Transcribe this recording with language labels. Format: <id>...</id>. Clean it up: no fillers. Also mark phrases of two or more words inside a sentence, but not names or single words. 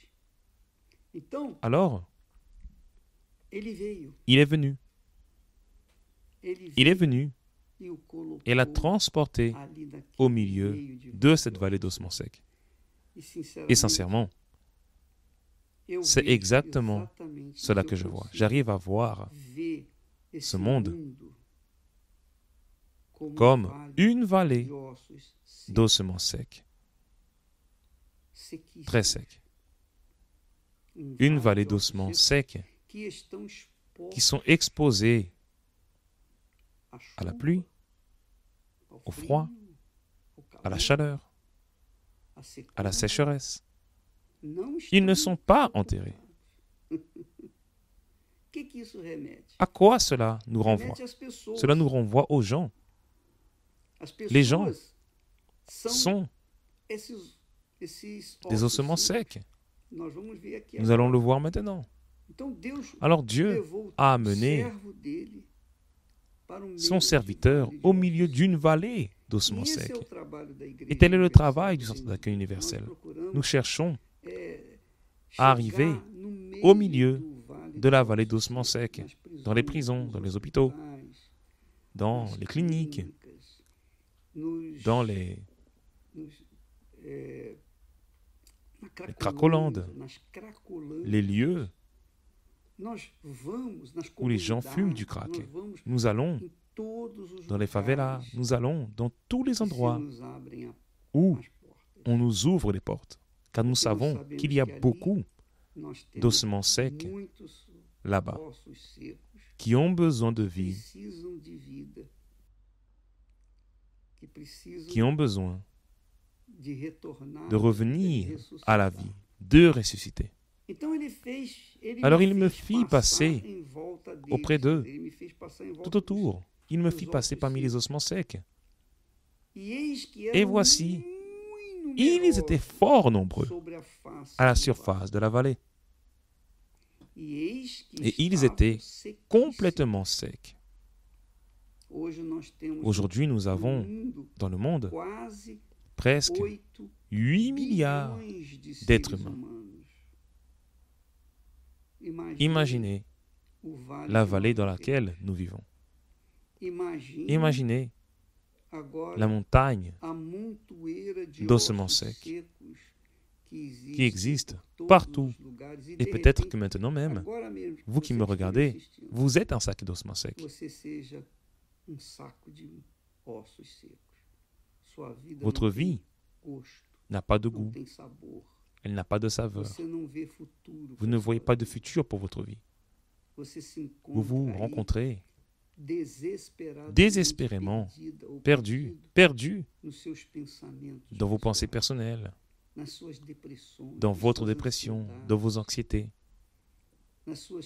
<fr>Alors, il est venu. Il est venu et l'a transporté au milieu de cette vallée d'ossements secs. Et sincèrement,</fr> <pt>eu</pt> <fr>C'est</fr> <pt>vejo</pt> <fr>exactement</fr> <pt>exatamente</pt> <fr>cela</fr> <pt>isso, que eu</pt> <fr>je vois.</fr> <pt>consigo</pt> <fr>J'arrive à voir</fr> <pt>ver esse</pt> <fr>ce monde</fr> <pt>mundo como</pt> <fr>comme</fr> <pt>vale</pt> <fr>une vallée</fr> <pt>de ossos</pt> <fr>d'ossements secs,</fr> <pt>sequíssimos.</pt> <fr>très secs.</fr> <pt>Um</pt> <fr>Une</fr> <pt>vale</pt> <fr>vallée</fr> <pt>de ossos</pt> <fr>d'ossements</fr> <pt>secos</pt> <fr>secs</fr> <pt>que estão</pt> <fr>qui sont</fr> <pt>expostos</pt> <fr>exposés</fr> <pt>à</pt> <fr>à la</fr> <pt>chuva,</pt> <fr>pluie,</fr> <pt>ao</pt> <fr>au</fr> <pt>frio,</pt> <fr>froid,</fr> <pt>ao</pt> <fr>à la</fr> <pt>calor,</pt> <fr>chaleur,</fr> <pt>à</pt> <fr>à la</fr> <pt>secura.</pt> <fr>sécheresse.</fr> <pt>Não</pt> <fr>Ils ne</fr> <pt>estão</pt> <fr>sont pas enterrés.</fr> <pt>O que isso remete?</pt> <fr>À quoi cela nous renvoie?</fr> <pt>Remete às pessoas.</pt> <fr>Cela nous renvoie aux gens.</fr> <pt>As</pt> <fr>Les gens</fr> <pt>pessoas são</pt> <fr>Sont</fr> <pt>esses</pt> <fr>des</fr> <pt>ossos</pt> <fr>ossements</fr> <pt>secos.</pt> <fr>secs.</fr> <pt>Nós vamos ver aqui</pt> <fr>Nous</fr> <pt>agora.</pt> <fr>allons le voir maintenant.</fr> <pt>Então Deus</pt> <fr>Alors Dieu</fr> <pt>levou a o</pt> <fr>amené</fr> <pt>servo dele para o meio</pt> <fr>son</fr> <pt>de</pt> <fr>serviteur</fr> <pt>vale de</pt> <fr>au</fr> <pt>ossos</pt> <fr>milieu d'une vallée</fr> <pt>secos.</pt> <fr>d'ossements</fr> <pt>E esse</pt> <fr>secs.</fr> <pt>é o trabalho da igreja</pt> <fr>Et tel est le</fr> <pt>universal</pt> <fr>travail</fr> <pt>do</pt> <fr>du centre</fr> <pt>Reino de</pt> <fr>d'accueil</fr> <pt>Deus.</pt> <fr>universel.</fr> <pt>Nós procuramos</pt> <fr>Nous cherchons</fr> <pt>chegar</pt> <fr>arriver</fr> <pt>no meio</pt> <fr>au milieu</fr> <pt>do vale</pt> <fr>de la</fr> <pt>de</pt> <fr>vallée</fr> <pt>ossos</pt> <fr>d'ossements</fr> <pt>secos,</pt> <fr>secs,</fr> <pt>nas</pt> <fr>dans les</fr> <pt>prisões,</pt> <fr>prisons,</fr> <pt>nos</pt> <fr>dans les hôpitaux,</fr> <pt>hospitais,</pt> <fr>dans</fr> <pt>nas</pt> <fr>les cliniques,</fr> <pt>clínicas, nos,</pt> <fr>dans les</fr> <pt>nos, na</pt> <fr>Cracolandes,</fr> <pt>nas cracolandes.</pt> <fr>les lieux</fr> <pt>Nós vamos nas</pt> <fr>où les gens fument du</fr> <pt>comunidades,</pt> <fr>crack.</fr> <pt>nós vamos</pt> <fr>Nous allons</fr> <pt>em todos os</pt> <fr>dans les favelas,</fr> <pt>lugares</pt> <fr>nous allons dans tous les</fr> <pt>que se</pt> <fr>endroits</fr> <pt>nos abrem</pt> <fr>où</fr> <pt>as portas.</pt> <fr>on nous ouvre les portes, car nous savons qu'il y a beaucoup</fr> <pt>Nós temos</pt> <fr>d'ossements secs</fr> <pt>muitos</pt> <fr>là-bas</fr> <pt>ossos secos</pt> <fr>qui ont besoin de vie,</fr> <pt>precisam de vida, que precisam</pt> <fr>qui ont besoin</fr> <pt>de retornar,</pt> <fr>de revenir</fr> <pt>ressuscitar.</pt> <fr>à la vie, de ressusciter.</fr> <pt>Então ele</pt> <fr>Alors</fr> <pt>me</pt> <fr>il me</fr> <pt>fez</pt> <fr>fit</fr> <pt>passar</pt> <fr>passer</fr> <pt>em volta deles,</pt> <fr>auprès d'eux,</fr> <pt>ele me fez passar em volta</pt> <fr>tout autour. Il me fit</fr> <pt>dos</pt> <fr>passer</fr> <pt>ossos</pt> <fr>parmi les</fr> <pt>secos.</pt> <fr>ossements secs.</fr> <pt>E eis que</pt> <fr>Et</fr> <pt>eram</pt> <fr>voici,</fr> <pt>muito</pt> <fr>ils</fr> <pt>numerosos</pt> <fr>étaient fort nombreux</fr> <pt>sobre a face</pt> <fr>à la</fr> <pt>do</pt> <fr>surface de la vallée.</fr> <pt>vale. E eis que</pt> <fr>Et ils</fr> <pt>estavam</pt> <fr>étaient</fr> <pt>sequíssimos.</pt> <fr>complètement secs.</fr> <pt>Hoje nós temos</pt> <fr>Aujourd'hui, nous</fr> <pt>no</pt> <fr>avons</fr> <pt>mundo</pt> <fr>dans le monde</fr> <pt>quase</pt> <fr>presque</fr> <pt>8</pt> <fr>8 milliards</fr> <pt>bilhões de</pt> <fr>d'êtres</fr> <pt>seres</pt> <fr>humains.</fr> <pt>humanos.</pt> <fr>Imaginez</fr> <pt>o vale</pt> <fr>la</fr> <pt>que</pt> <fr>vallée</fr> <pt>nós</pt> <fr>dans</fr> <pt>vivemos.</pt> <fr>laquelle nous vivons. Imaginez Imaginez</fr> <pt>agora</pt> <fr>la montagne</fr> <pt>a montoeira de</pt> <fr>d'ossements</fr> <pt>ossos</pt> <fr>secs</fr> <pt>secos</pt> <fr>qui existe</fr> <pt>por todos</pt> <fr>partout.</fr> <pt>os lugares. E</pt> <fr>Et</fr> <pt>de</pt> <fr>peut-être</fr> <pt>repente,</pt> <fr>que maintenant même,</fr> <pt>agora mesmo,</pt> <fr>vous qui</fr> <pt>você</pt> <fr>me</fr> <pt>esteja</pt> <fr>regardez,</fr> <pt>assistindo,</pt> <fr>vous êtes un sac d'ossements secs.</fr> <pt>você seja saco de ossos secos. Sua vida</pt> <fr>Votre</fr> <pt>não</pt> <fr>vie</fr> <pt>tem gosto,</pt> <fr>n'a pas de</fr> <pt>não</pt> <fr>goût,</fr> <pt>tem sabor.</pt> <fr>elle n'a pas de saveur.</fr> <pt>Você não vê futuro.</pt> <fr>Vous ne voyez pas de futur pour votre vie.</fr> <pt>Você se encontra</pt> <fr>Vous vous</fr> <pt>aí</pt> <fr>rencontrez désespérément perdu, perdu</fr> <pt>nos seus pensamentos,</pt> <fr>dans vos pensées personnelles,</fr> <pt>nas suas dépressões,</pt> <fr>dans</fr> <pt>nas</pt> <fr>votre</fr> <pt>suas</pt> <fr>dépression,</fr> <pt>ansiedades,</pt> <fr>dans vos anxiétés,</fr> <pt>nas suas</pt>